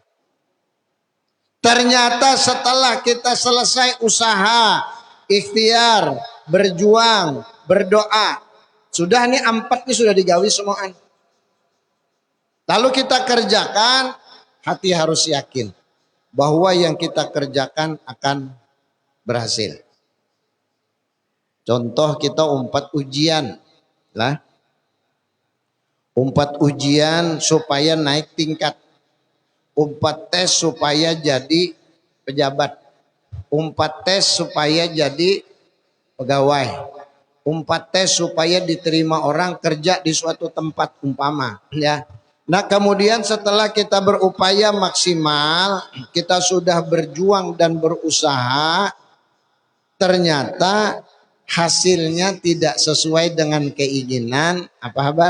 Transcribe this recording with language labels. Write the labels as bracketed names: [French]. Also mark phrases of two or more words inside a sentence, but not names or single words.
[Banjar] Ternyata setelah kita selesai usaha, ikhtiar, berjuang, berdoa, sudah nih 4 nih sudah digawi semuaan. [Indonesian] Lalu kita kerjakan, hati harus yakin bahwa yang kita kerjakan akan berhasil. [Banjar] Contoh kita umpat ujian lah. Umpat ujian supaya naik tingkat. Umpat tes supaya jadi pejabat. Umpat tes supaya jadi pegawai. Umpat tes supaya diterima orang kerja di suatu tempat umpama, ya. [Indonesian] Nah, kemudian setelah kita berupaya maksimal, kita sudah berjuang dan berusaha, ternyata hasilnya tidak sesuai dengan keinginan, apa kabar?